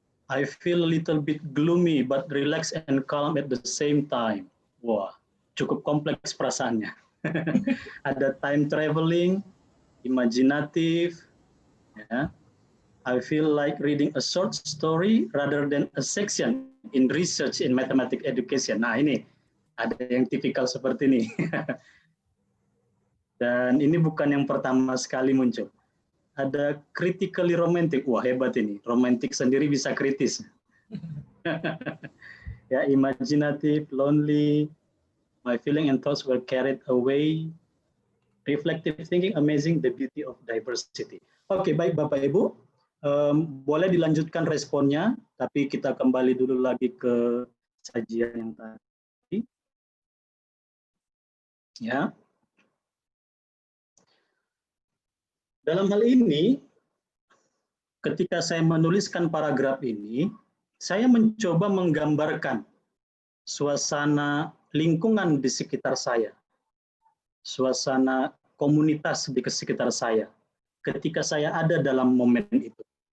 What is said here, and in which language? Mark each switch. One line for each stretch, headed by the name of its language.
English: I feel a little bit gloomy but relaxed and calm at the same time.
Indonesian: Wah, cukup kompleks perasaannya. Ada
English: time traveling, imaginative.
Indonesian: Ya.
English: I feel like reading a short story rather than a section in research in mathematics education.
Indonesian: Nah, ini ada yang tipikal seperti ini. Dan ini bukan yang pertama sekali muncul. Ada
English: critically romantic.
Indonesian: Wah, hebat ini. Romantic sendiri bisa kritis. Ya,
English: imaginative, lonely. My feeling and thoughts were carried away. Reflective thinking, amazing the beauty of diversity.
Indonesian: Oke, baik Bapak Ibu. Boleh dilanjutkan responnya, tapi kita kembali dulu lagi ke sajian yang tadi. Ya. Dalam hal ini, ketika saya menuliskan paragraf ini, saya mencoba menggambarkan suasana lingkungan di sekitar saya, suasana komunitas di sekitar saya, ketika saya ada dalam momen itu.